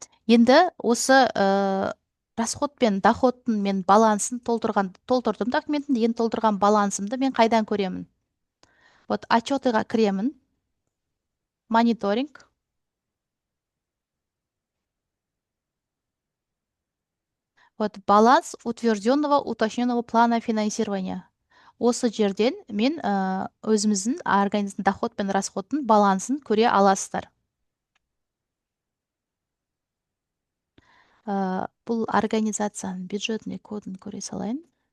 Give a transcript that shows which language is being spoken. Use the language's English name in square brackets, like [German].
[Kazakh] Енді осы расход пен доходтың мен балансын толтырдым документін, енді толтырған балансымды мен қайдан көремін? Вот отчетыға кіремін, мониторинг. [Russian] Вот баланс утвержденного уточненного плана финансирования. [Kazakh] Осы жерден мен өзіміздің организмнің доход пен расходтың балансын көре аласыздар. Бұл организацияның бюджетный кодын көре салайын.